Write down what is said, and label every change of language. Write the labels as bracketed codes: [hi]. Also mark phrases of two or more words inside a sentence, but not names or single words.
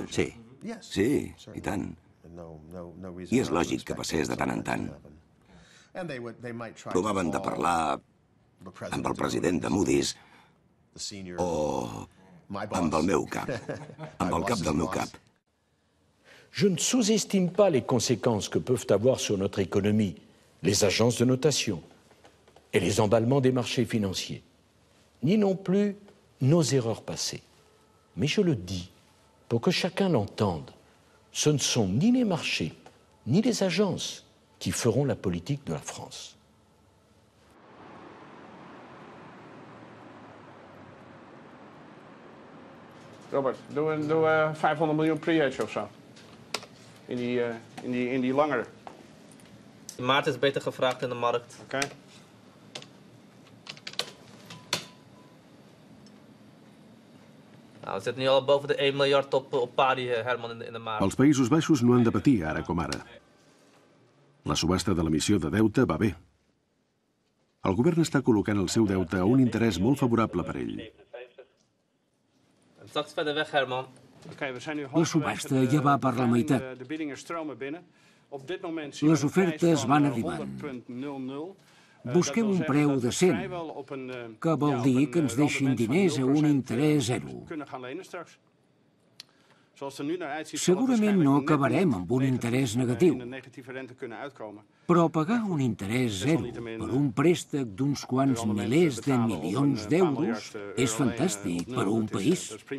[ca] Sí. Sí, i tant. I és lògic que passés de tant en tant. Provaven de parlar amb el president de Moody's o amb el meu cap, amb el cap del meu cap. [fr] Je ne sous-estime pas les conséquences que peuvent avoir sur notre économie les agences de notation et les emballements des marchés financiers, ni non plus nos erreurs passées. Mais je le dis pour que chacun l'entende, ce ne sont ni les marchés, ni les agences qui feront la politique de la France. [nl] Robert, doe 500 miljoen pre-hedge of zo. In die langere. De maat is beter gevraagd in de markt. Oké. Nou, we zitten nu al boven de 1 miljard op pari, Herman, in de maart. [ca] Els Països Baixos no han de patir ara com ara. La subhasta de l'emissió de deute va bé. El govern està col·locant el seu deute a un interès molt favorable per ell. [nl] Straks verder weg, Herman. [ca] La subhasta ja va per la meitat. Les ofertes van arribant. Busquem un preu decent, que vol dir que ens deixin diners a un interès zero. Segurament no acabarem amb un interès negatiu, però pagar un interès zero per un préstec d'uns quants milers de milions d'euros és fantàstic per a un país.